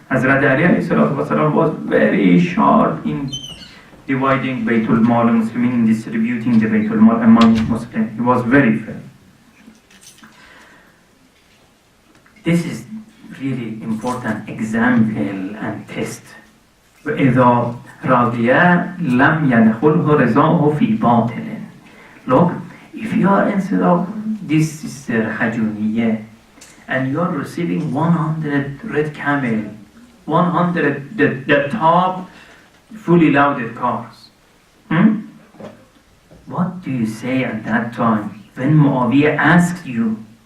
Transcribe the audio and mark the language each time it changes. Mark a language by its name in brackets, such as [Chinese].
[English] Hazrat Ali alayhi salatu wasalam was very sharp in dividing Baytul Mal Muslimin, in distributing the Baytul Mal among Muslims. He was very fair. This is really important example and test. [Arabic] وإذا رضي لم يدخله رضاه في باطل. [English] Look, if you are instead of this sister Hajuniye and you are receiving 100 red camel, 100 the top fully loaded cars, what do you say at that time when Muawiyah asks you?